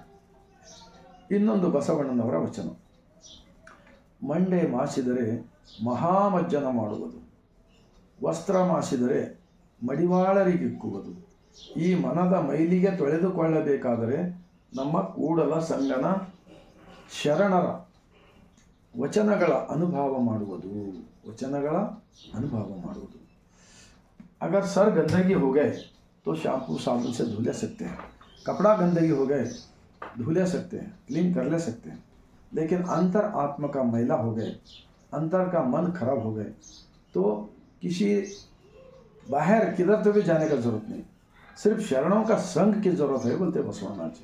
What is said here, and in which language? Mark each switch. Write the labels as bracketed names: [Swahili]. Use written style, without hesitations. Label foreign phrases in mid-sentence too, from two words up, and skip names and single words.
[Kannada] ಇನ್ನೊಂದು ಬಸವಣ್ಣನವರ ವಚನ: ಮಂಡೆ ಮಾಸಿದರೆ ಮಹಾಮಜ್ಜನ ಮಾಡುವುದು, ವಸ್ತ್ರ ಮಾಸಿದರೆ ಮಡಿವಾಳರಿಗಿಕ್ಕುವುದು, ಈ ಮನದ ಮೈಲಿಗೆ ತೊಳೆದುಕೊಳ್ಳಬೇಕಾದರೆ ನಮ್ಮ ಕೂಡಲ ಸಂಗನ ಶರಣರ ವಚನಗಳ ಅನುಭವ ಮಾಡುವುದು, ವಚನಗಳ ಅನುಭವ ಮಾಡುವುದು. [Hindi] अगर सर गंदगी हो गए तो शैम्पू साबुन से धुले सकते हैं, कपड़ा गंदगी हो गए धुले सकते हैं, क्लीन कर ले सकते हैं, लेकिन अंतर आत्मा का मैला हो गए, अंतर का मन खराब हो गए तो किसी बाहर किधर तो भी जाने का ज़रूरत नहीं, सिर्फ शरणों का संग की ज़रूरत है बोलते बसवण्णा जी।